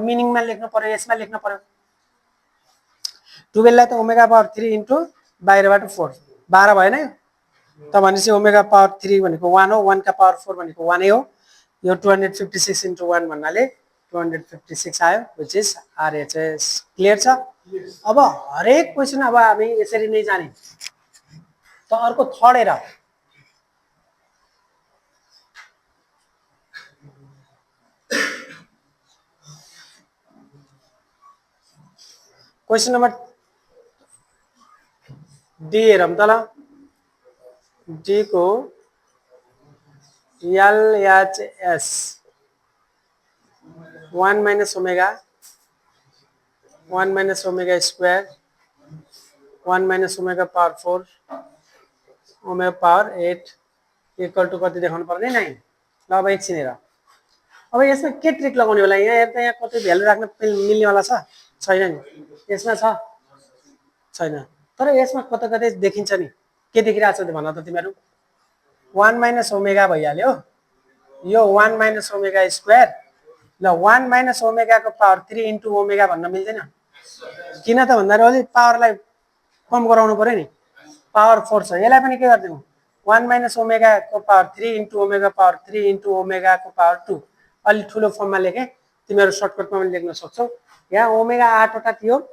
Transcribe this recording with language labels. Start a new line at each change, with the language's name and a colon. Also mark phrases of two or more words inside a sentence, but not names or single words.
Nepali: मिनिङमा लेख्न पर्यो यसमा लेख्न पर्यो 12 लाई त
English: omega power 3 into
Nepali: बाहिरबाट 4 12 भएन त भनेपछि
English: omega power 3
Nepali: भनेको 1 हो 1 का पावर 4 भनेको 1 नै हो यो 256 इन्टु 1 भन्नाले 256 आयो
English: which is RHS
Nepali: क्लियर छ अब हरेक क्वेशन अब हामी यसरी नै जाने त अर्को थर्ड हेर
English: question number D
Nepali: हेरौँ त ल डी को LHS
English: 1 minus omega 1 minus omega square 1 minus omega power 4 omega power 8 equal to
Nepali: कति देखाउनु पर्ने 9 ल अब एकछिन हेर अब यसमा के ट्रिक लगाउने होला यहाँ हेर त यहाँ कति भ्यालु राख्न मिल्ने वाला छ छैन नि यसमा छ छैन तर यसमा कता कतै देखिन्छ नि के देखिरहेछ त भन त तिमीहरू 1
English: minus omega
Nepali: भइहाल्यो यो 1
English: minus omega square
Nepali: ल 1
English: minus omega
Nepali: को
English: power 3 into omega
Nepali: भन्न मिल्दैन किन त भन्दा अलि पावरलाई कम गराउनु पर्यो नि पावर 4 छ यसलाई पनि के गर्दिनु 1
English: minus omega
Nepali: को
English: power 3 into omega power 3 into omega
Nepali: को पावर 2 अलि ठुलो फर्ममा लेखे तिमीहरू सर्टकटमा पनि लेख्न सक्छौ यहाँ ओमेगा 8 वटा थियो